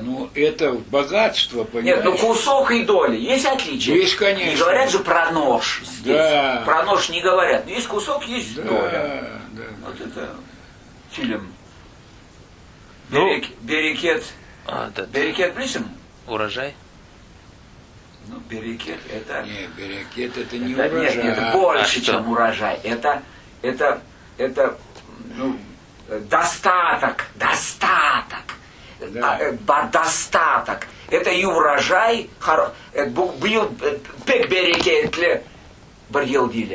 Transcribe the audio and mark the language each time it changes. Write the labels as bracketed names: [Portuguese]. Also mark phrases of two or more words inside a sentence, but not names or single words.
[Russian] Ну, это богатство, Нет, понимаешь? ну кусок и доля. Есть отличие? Есть, конечно. Не говорят же про нож здесь. Да. Про нож не говорят. Есть кусок, есть доля. Да. Вот это чилим. Ну, Берекет. этот, [Crimean Tatar] Берекет близим? [Russian] урожай. Ну, берекет это... Не, берекет это не Это, урожай. нет, это больше, А что? чем урожай. Это ну, достаток. Да. Достаток. Это и урожай, [Crimean Tatar] был пек берекетле барьел дилер.